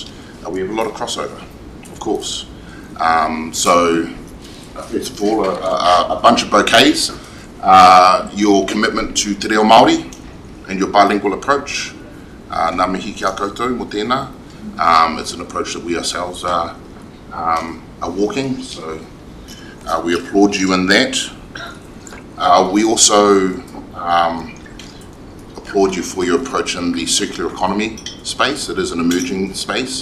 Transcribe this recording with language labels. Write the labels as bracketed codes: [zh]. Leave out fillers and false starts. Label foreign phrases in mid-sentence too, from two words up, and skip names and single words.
[en] We have a lot of crossover, of course. So first of all, a bunch of bouquets, your commitment to [mi] te reo Māori [en] and your bilingual approach. [mi] Nā mihi kia koutou mo tēnā. [en] It's an approach that we ourselves are walking, so we applaud you in that. We also applaud you for your approach in the circular economy space. It is an emerging space.